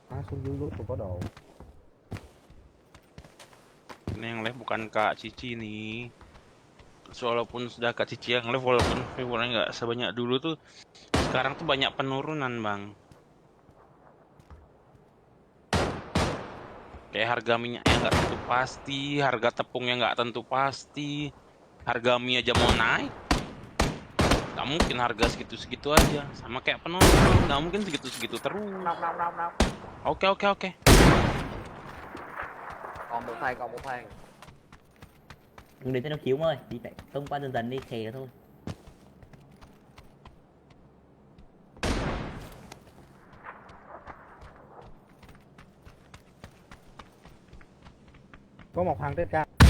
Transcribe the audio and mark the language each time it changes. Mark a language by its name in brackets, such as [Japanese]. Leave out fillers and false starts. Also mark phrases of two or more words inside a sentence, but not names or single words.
[Vietnamese] xuống dưới lúc tôi có đồ. [Indonesian] Ini yang live bukan Kak Cici nih. Walaupun sudah Kak Cici yang live, walaupun viewernya nggak sebanyak dulu tuh, sekarang tuh banyak penurunan bang. Kayak harga minyaknya nggak tentu pasti, harga tepungnya nggak tentu pasti, harga mie aja mau naik. Nggak mungkin harga segitu-segitu aja. Sama kayak penurunan, nggak mungkin segitu-segitu terus. Oke. [Vietnamese] Còn một thằng, còn một thằng. Đừng để cho nó cứu ông ơi, đi tại tông qua dần dần đi, khè thôi. Có một thằng trên cao.